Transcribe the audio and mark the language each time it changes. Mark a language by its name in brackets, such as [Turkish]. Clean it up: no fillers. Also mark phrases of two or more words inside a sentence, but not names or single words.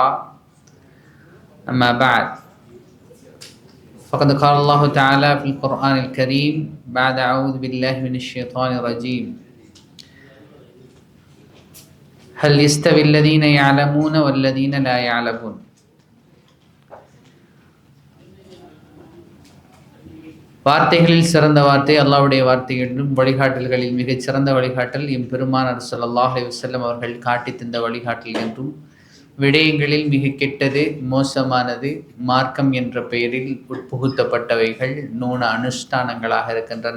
[Arabic] أما بعد، فقد قال الله تعالى في القرآن الكريم بعد أعوذ بالله من الشيطان الرجيم: هل يستوي الذين يعلمون والذين لا يعلمون. [Tamil] வார்த்தைகளில் சிறந்த வார்த்தை அல்லாஹ்வுடைய வார்த்தை என்றும் வழிகாட்டல்களில் மிகச் சிறந்த வழிகாட்டல் எம்பெருமானார் [Arabic] صلى الله عليه وسلم [Tamil] அவர்கள் காட்டி தந்த வழிகாட்டல் என்றும், விடயங்களில் மிக கெட்டது மோசமானது மார்க்கம் என்ற பெயரில் உட்புகுத்தப்பட்டவைகள் நூன அனுஷ்டானங்களாக இருக்கின்றன.